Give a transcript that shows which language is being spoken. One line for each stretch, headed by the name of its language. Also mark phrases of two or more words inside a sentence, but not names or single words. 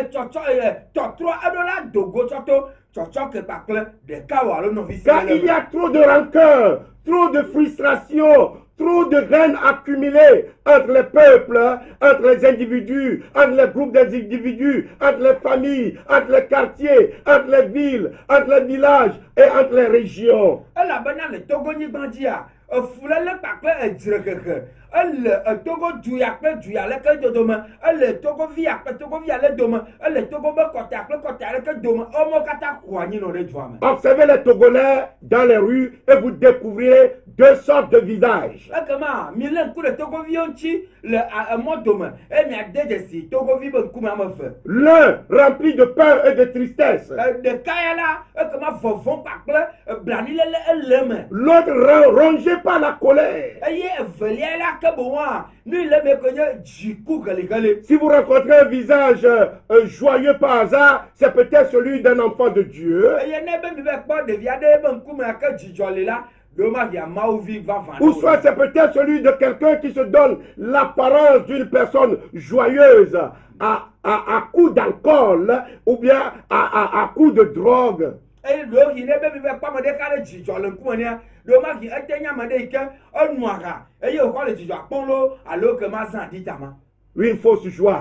French: Car il y a trop de rancœur, trop de frustration, trop de haine accumulée entre les peuples, entre les individus, entre les groupes d'individus, entre les familles, entre les quartiers, entre les villes, entre les villages et entre les régions.
Ewe: fulele kpakple edzrekeke ele togo duya kple duya leke dodome ele togo via kple togo via le dome ele togo be kɔta kple kɔta leke dome ɔmo katã ƒo anyi nɔ ɖe dua me.
French: Observez les Togolais dans les rues et vous découvrirez deux sortes de visages.
Ewe: Ekema mi le ŋku ɖe togoviwo ŋuti le mɔ dome eye miade dzesi togovi be ŋkume ame eve.
French: L'un rempli de peur et de tristesse.
Ewe: Ɖeka ya la ekema vɔvɔ kpakple blanilele ele me.
French: L'autre rongé par la colère.
Ewe: Eye evelia la ke boa nu le me ko nye dziku geligeli.
French: Si vous rencontrez un visage joyeux par hasard, c'est peut-être celui d'un enfant de Dieu.
Ewe: Eye ne be mi be kpɔ ɖevi aɖe be ŋkume ke dzidzɔ le la.
French: Ou soit c'est peut-être celui de quelqu'un qui se donne l'apparence d'une personne joyeuse à coup d'alcool ou bien à coup de drogue. Une fausse joie.